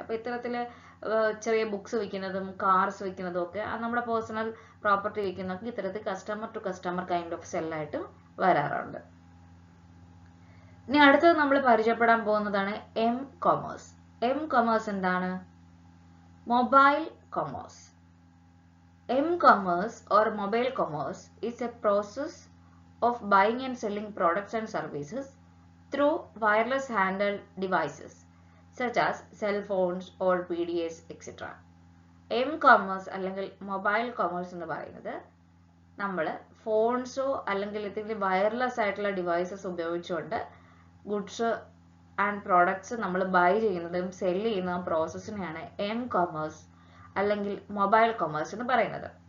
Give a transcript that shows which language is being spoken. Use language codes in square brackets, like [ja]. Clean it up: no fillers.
[ml] അപ്പൊ ഇത്തരത്തില് ചെറിയ ബുക്സ് വിൽക്കുന്നതും കാർസ് വിൽക്കുന്നതും ഒക്കെ നമ്മുടെ പേഴ്സണൽ പ്രോപ്പർട്ടി വിൽക്കുന്നതൊക്കെ ഇത്തരത്തിൽ customer to customer kind of സെല്ലായിട്ട് വരാറുണ്ട്. ഇനി അടുത്തത് നമ്മൾ പരിചയപ്പെടാൻ പോകുന്നതാണ് എം കൊമേഴ്സ്. എം കൊമേഴ്സ് എന്താണ്? Mobile commerce. [en] M-commerce or mobile commerce is a process of buying and selling products and services through wireless handheld devices such as cell phones or PDAs, etc. [ml] M-commerce അല്ലെങ്കിൽ mobile commerce എന്ന് പറയുന്നത് നമ്മൾ ഫോൺസോ അല്ലെങ്കിൽ എന്തെങ്കിലും wireless ആയിട്ടുള്ള devices ഉപയോഗിച്ചുകൊണ്ട് goods and products നമ്മൾ by ചെയ്യുന്നതും സെൽ ചെയ്യുന്നതും പ്രോസസ്സിനെയാണ് എം കൊമേഴ്സ് അല്ലെങ്കിൽ മൊബൈൽ കൊമേഴ്സ് എന്ന് പറയുന്നത്.